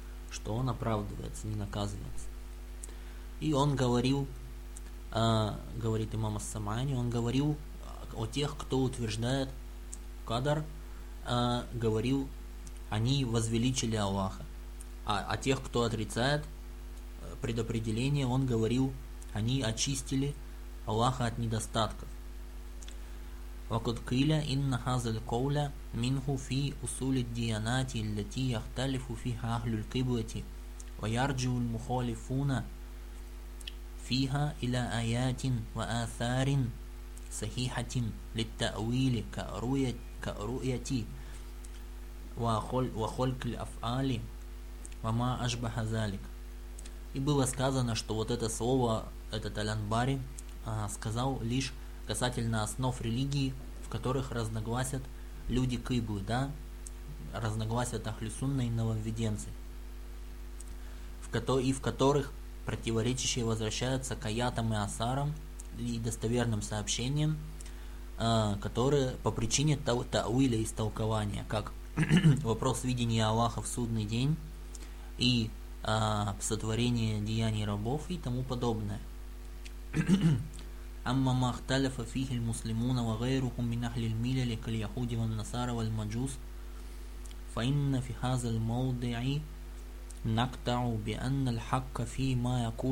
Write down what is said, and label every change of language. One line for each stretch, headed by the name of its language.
Russian: Что он оправдывается, не наказывается. И он говорил, говорит имам Ас-Самани, он говорил о тех, кто утверждает кадр, говорил, они возвеличили Аллаха. А о тех, кто отрицает предопределение, он говорил, они очистили Аллаха от недостатков.
Arabic: وقد قيل إن هذا القول منه في أصول الديانات التي يختلف فيها أهل القبلة ويرجع المخالفون فيها إلى آيات وآثار صحيحة للتأويل كرؤية وخلق الأفعال وما أشبه ذلك.
Russian: И было сказано, что вот это слово, этот Аль-Анбари, сказал лишь касательно основ религии, в которых разногласят люди Кыблы, да, разногласят Ахлюсунна и нововведенцы, и в которых противоречащие возвращаются к аятам и асарам и достоверным сообщениям, которые по причине тауиля истолкования, как вопрос видения Аллаха в судный день и сотворение деяний рабов и тому подобное.
Arabic: أما ما اختلف فيه المسلمون وغيرهم من أهل الملل كاليهود والنصارى والمجوس فإن في هذا الموضع نقطع بأن الحق فيما